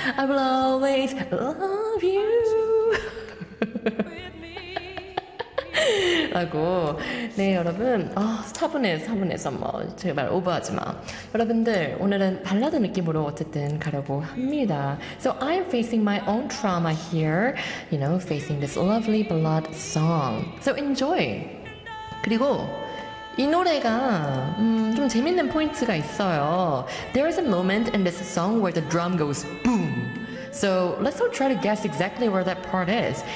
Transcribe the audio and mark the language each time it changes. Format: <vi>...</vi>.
<en>I will always love you 라고.</en> <ko>네 여러분 차분해서 뭐 제발 오버하지 마. 여러분들 오늘은 발라드 느낌으로 어쨌든 가려고 합니다.</ko> <en>So I'm facing my own trauma here, you know, facing this lovely ballad song. So enjoy.</en> <ko>그리고 이 노래가 좀 재밌는 포인트가 있어요.</ko> <en>There is a moment in this song where the drum goes boom. So let's all try to guess exactly where that part is.</en>